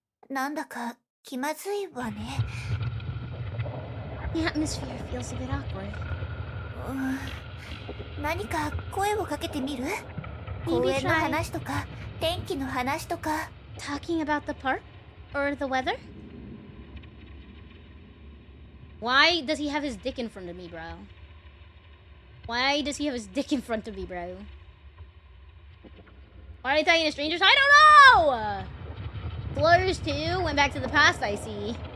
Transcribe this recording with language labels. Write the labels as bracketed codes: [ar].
[ja] なんだか気まずいわね。 [en] The atmosphere feels a bit awkward. [ja] 何か声をかけてみる？公園の話とか天気の話とか。 [en] Talking about the park or the weather? Why does he have his dick in front of me, bro? Why does he have his dick in front of me, bro? Why are you talking to strangers? I don't know! Blurs too went back to the past, I see.